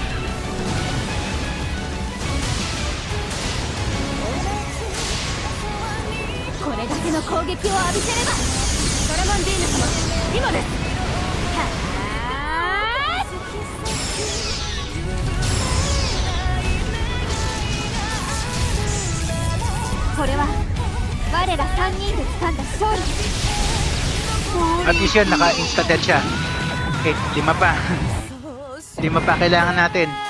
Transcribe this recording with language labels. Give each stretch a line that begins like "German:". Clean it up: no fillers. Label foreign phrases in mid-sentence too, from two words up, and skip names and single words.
Japanese: これだけの攻撃を浴びせればトラマンディーヌ様今ですはーこれは我ら3人で掴んだ勝利です
English: At least
Filipino: yun, naka-
English: insta dead
Filipino: siya. Okay, 5 pa. 5 pa kailangan natin.